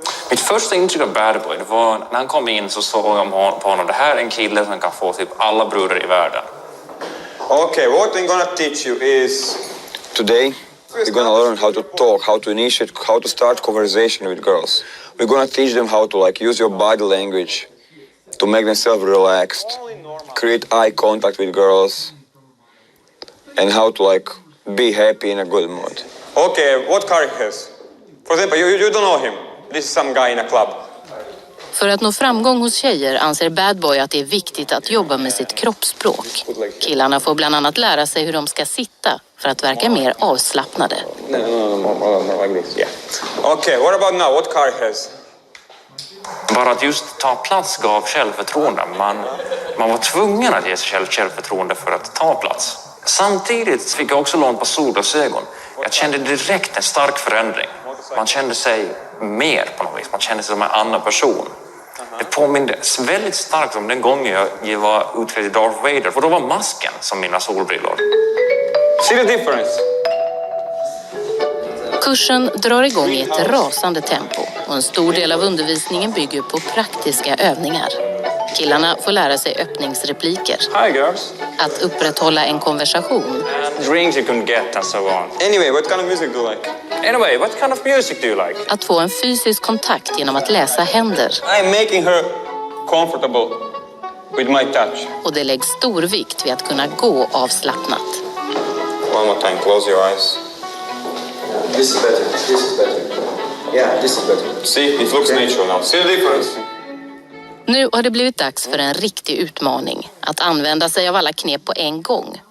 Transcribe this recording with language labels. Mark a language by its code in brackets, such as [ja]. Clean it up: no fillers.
[sv] Mitt första intryck av Bad Boy var när han kom in så såg jag på honom. Det här är en kille som kan få typ alla brudar i världen. [en] Okay, what I'm gonna teach you is... Today, we're gonna learn how to talk, how to initiate, how to start conversation with girls. We're gonna teach them how to use your body language to make themselves relaxed, create eye contact with girls, and how to be happy in a good mood. Okay, what car he has? For example, you don't know him. This is some guy in a club. [sv] För att nå framgång hos tjejer anser Bad Boy att det är viktigt att jobba med sitt kroppsspråk. Killarna får bland annat lära sig hur de ska sitta för att verka mer avslappnade. [en] No, like this, yeah. Okay, what about now? What car he has? [sv] Bara att just ta plats gav självförtroende. Man var tvungen att ge sig själv självförtroende för att ta plats. Samtidigt fick jag också låna på solglasögon. Jag kände direkt en stark förändring. Man kände sig mer på något vis. Man kände sig som en annan person. Det påminner väldigt starkt om den gången jag var utklädd i Darth Vader. För då var masken som mina solbrillor. [en] See the difference? [sv] Kursen drar igång i ett rasande tempo och en stor del av undervisningen bygger på praktiska övningar. Killarna får lära sig öppningsrepliker. [en] Hi girls. [sv] Att upprätthålla en konversation. [en] And drinks you can get and so on. Anyway, what kind of music do you like? Anyway, what kind of music do you like? [sv] Att få en fysisk kontakt genom att läsa händer. [en] I'm making her comfortable with my touch. [sv] Och det läggs stor vikt vid att kunna gå avslappnat. [en] One more time, close your eyes. This is better. This is better. Yeah, this is better. See, it looks natural now. See the difference? [sv] Nu har det blivit dags för en riktig utmaning. Att använda sig av alla knep på en gång.